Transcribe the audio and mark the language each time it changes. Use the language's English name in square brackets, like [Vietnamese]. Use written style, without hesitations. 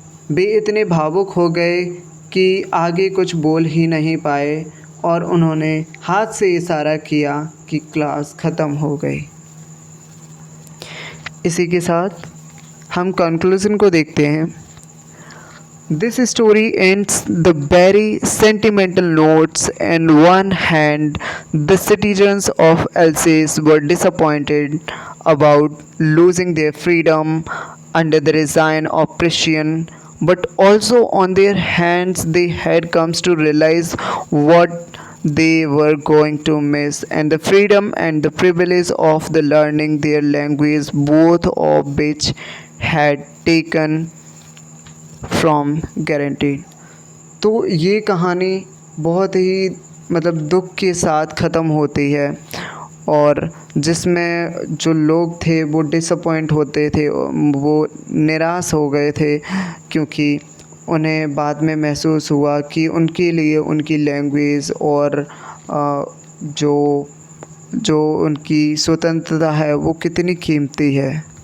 [Hindi] वे इतने भावुक हो गए कि आगे कुछ बोल ही नहीं पाए और उन्होंने हाथ से इशारा किया कि क्लास ख़त्म हो गई। इसी के साथ हम कंक्लूज़न को देखते हैं। [English] This story ends the very sentimental notes. On one hand, the citizens of Alsace were disappointed about losing their freedom under the reign of Prussian, but also on their hands they had come to realize what they were going to miss, and the freedom and the privilege of the learning their language, both of which had taken from guaranteed. [Hindi] तो ये कहानी बहुत ही मतलब दुख के साथ ख़त्म होती है और जिसमें जो लोग थे वो डिसअपॉइंट होते थे, वो निराश हो गए थे क्योंकि उन्हें बाद में महसूस हुआ कि उनके लिए उनकी लैंग्वेज और जो उनकी स्वतंत्रता है वो कितनी कीमती है।